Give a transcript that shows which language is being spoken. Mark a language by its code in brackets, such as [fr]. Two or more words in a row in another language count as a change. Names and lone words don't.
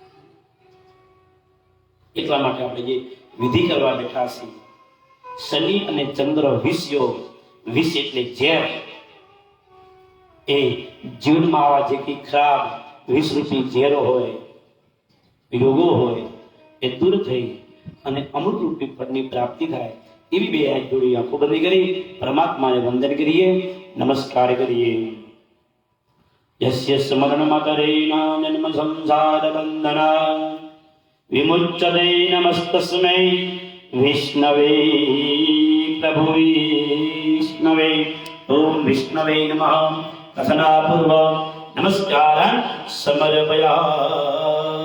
[gu] એટલા માટે આપણે જે વિધિ કરવા બેઠા છીએ, શનિ અને ચંદ્ર વિષ યોગ, વિષ એટલે ઝેર, એ જીવનમાં આવા જે કઈ ખરાબ વિષરૂપી ઝેરો હોય, યોગો હોય, એ દૂર થઈ અને અમૃત રૂપી ફળની પ્રાપ્તિ થાય. એવી બે હાથ જોડી આંખો બંધ કરી પરમાત્માને વંદન કરીએ, નમસ્કાર કરીએ. [sa] यस्य स्मरण मकरेण जन्म संसार बंधना विमुच्यते नमस्तस्मै विष्णवे प्रभु विष्णवे ओम विष्णवे नमः कथनापूर्व नमस्कार समर्पयामि।